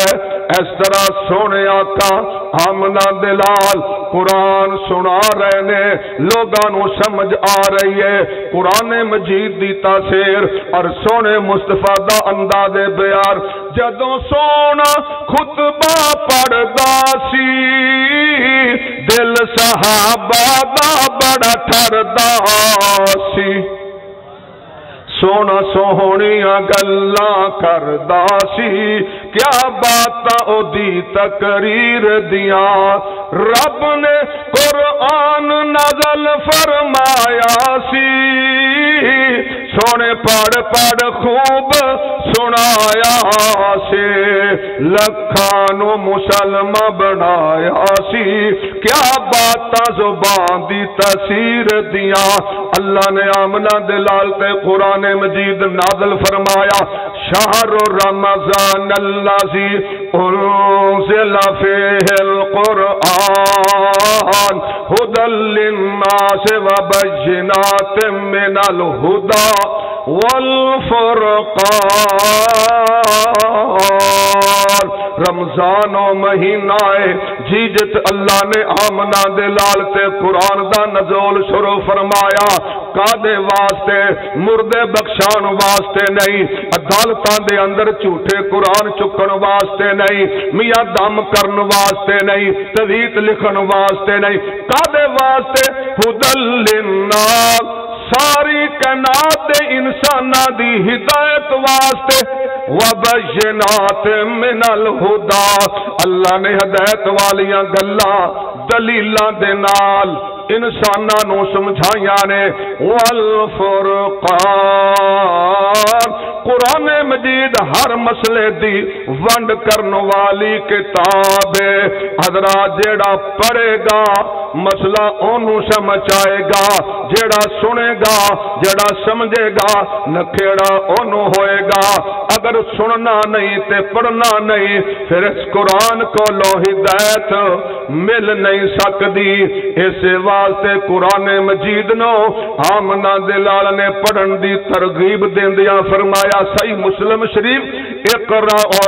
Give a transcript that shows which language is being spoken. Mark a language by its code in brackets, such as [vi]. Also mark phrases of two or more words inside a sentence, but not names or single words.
[pa] اس طرح سونے آقا آمنہ دلال قرآن سنا رہے نے، لوگاں نو سمجھ آ رہی ہے قرآن مجید دی تاثیر اور سونے مصطفیٰ دا انداز بیان۔ جدوں سونا خطبہ پڑھدا سی دل صحابہ دا بڑا ٹھردا سی، سونا سوہنیاں گلاں کردا سی، کیا باتاں او دی تقریر دیاں۔ رب نے قرآن نازل فرمایا سی، سونے پڑھ پڑھ خوب سنایا سی، لکھانو مسلمہ بنایا سی، کیا باتاں زبان دی تاثیر دیاں۔ اللہ نے آمنہ دلال تے قرآن مجید نازل فرمایا، [ar] شہر رمضان الذی انزل فیہ القرآن ھدی للناس وبینات من الھدی والفرقان۔ [pa] رمضان و مہینہ ہے جی جت اللہ نے آمنہ دلال تے قرآن دا نزول شروع فرمایا، کادے واسطے مردے بخشان واسطے نہیں، عدالتاں دے اندر جھوٹے قرآن چکن واسطے نہیں، میاں دم کرن واسطے نہیں، تویت لکھن واسطے نہیں، کادے واسطے [ar] ھدی للناس [pa] ساری کائنات دے انساناں دی ہدایت واسطے [ar] وبینات من الہدا [pa] اللہ نے ہدایت والیاں گلاں دلیلاں دے نال انساناں نو سمجھائیاں نے والفرقان قرآن مجید ہر مسئلے دی ونڈ کرن والی کتاب ہے حضرات جیڑا پڑھے گا مسئلہ اونوں سمجھ آئے گا جیڑا سنے گا جیڑا سمجھے گا نکھیڑا اونوں ہوئے گا اگر سننا نہیں تے پڑھنا نہیں پھر اس قرآن کو لو ہدایت مل نہیں سکتی اس واسطے قرآن مجید نو آمنہ دلال نے پڑھن دی ترغیب دیندیاں فرمایا صحیح مسلم شریف اقرأ